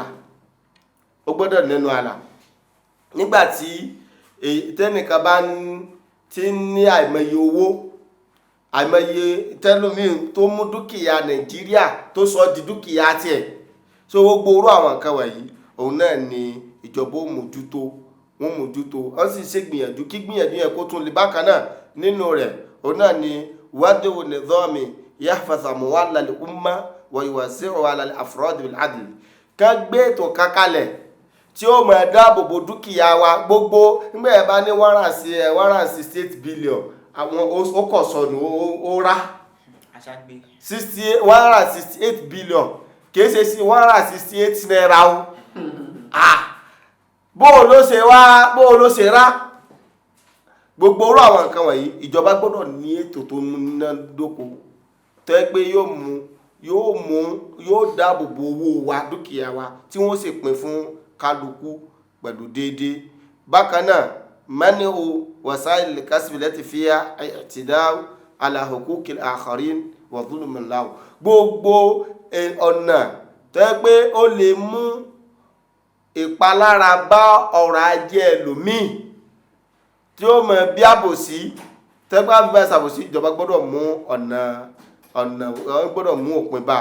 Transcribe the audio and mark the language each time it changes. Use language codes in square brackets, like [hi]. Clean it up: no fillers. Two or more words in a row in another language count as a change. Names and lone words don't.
[yo] àlà nígbàtí tẹ́nìkan bá ti ní àìmọye owó àìmọye tẹ́lómi tó mú dúkìá Nàìjíríà tó sọ di dúkìá tiẹ̀. So gbogbo orú àwọn nǹkan wọ̀nyí òun náà ni ìjọba ó mójútó wọ́n sì ṣe gbìyànjú kí gbìyànjú yẹn kó tún lè bákan náà nínú rẹ̀ òun náà ni wádìí [ar] نظام يحفظ أموال الأمة ويوسع على الأفراد بالعدل. [yo] Ká gbé ètò kankalẹ̀ tí ó máa dáàbò bo dúkìá wa gbogbo nígbà yẹn bá ní 168 billion àwọn ó kọ̀ sọnù ó rá 168 billion kìí ṣe sí 168 naira o. bóò ló ṣe rá gbogbo orú àwọn nǹkan wọ̀nyí ìjọba gbọ́dọ̀ ní ètò tó múnádóko tó yẹ pé yóò dáàbò bo owó wa dúkìá wa tí wọ́n sì pín fún kálukú pẹ̀lú déédéé. Bákan náà [ar] مانع وسائل الكسب التي فيها اعتداء على حقوق الآخرين وظلم له. [yo] Gbogbo ọ̀nà tó yẹ pé ó lè mú ìpalára bá ọrọ̀ ajé ẹlòmíì tí ó mọ̀ bí àbòsí tẹ́gbà bí bá ṣàbòsí ìjọba gbọ́dọ̀ mú ọ̀nà gbọ́dọ̀ mú òpin bá.